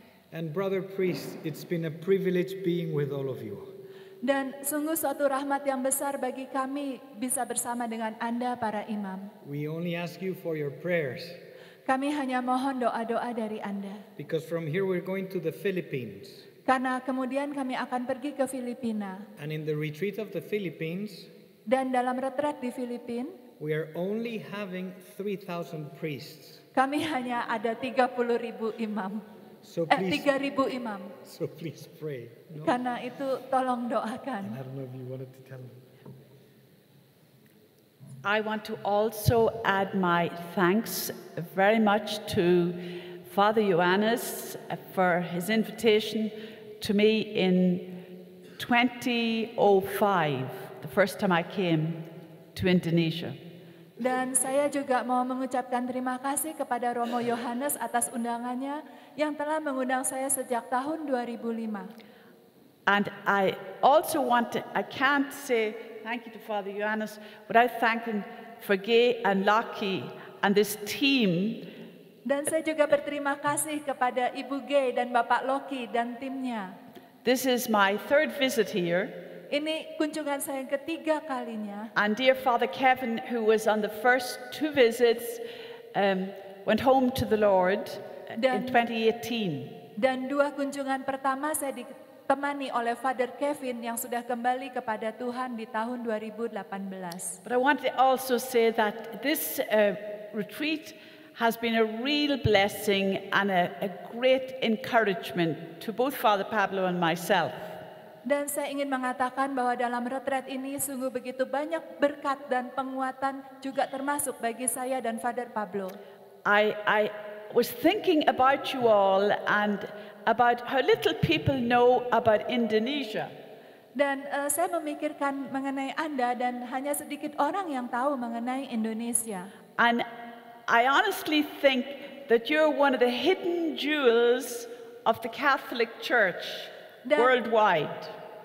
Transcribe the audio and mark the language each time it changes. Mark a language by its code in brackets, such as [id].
[en] And brother priests, it's been a privilege being with all of you. [id] Dan sungguh suatu rahmat yang besar bagi kami bisa bersama dengan Anda para imam. [en] We only ask you for your prayers. [id] Kami hanya mohon doa-doa dari Anda. [en] Because from here we're going to the Philippines. [id] Karena kemudian kami akan pergi ke Filipina. [en] And in the retreat of the Philippines, [id] dan dalam retret di Filipina, [en] we are only having 3,000 priests. [id] Kami hanya ada 30,000 imam. [en] So please, [id] 3,000 imam. [en] So please pray. No? [id] Karena itu tolong doakan. [en] And I don't know if you wanted to tell me. I want to also add my thanks very much to Father Johannes for his invitation to me in 2005, the first time I came to Indonesia. [id] Dan saya juga mau mengucapkan terima kasih kepada Romo Yohanes atas undangannya yang telah mengundang saya sejak tahun 2005. [en] And I also I can't say thank you to Father Johannes without thanking for Gay and Lockie and this team. [id] Dan saya juga berterima kasih kepada Ibu Gay dan Bapak Loki dan timnya. [en] This is my third visit here. [id] Ini kunjungan saya yang ketiga kalinya. [en] And dear Father Kevin, who was on the first two visits, went home to the Lord in 2018. [id] Dan dua kunjungan pertama saya ditemani oleh Father Kevin yang sudah kembali kepada Tuhan di tahun 2018. [en] But I want to also say that this retreat has been a real blessing and a great encouragement to both Father Pablo and myself. [id] Dan saya ingin mengatakan bahwa dalam retret ini sungguh begitu banyak berkat dan penguatan juga termasuk bagi saya dan Father Pablo. [en] I was thinking about you all and about how little people know about Indonesia. [id] Dan saya memikirkan mengenai Anda dan hanya sedikit orang yang tahu mengenai Indonesia. [en] And I honestly think that you're one of the hidden jewels of the Catholic Church worldwide.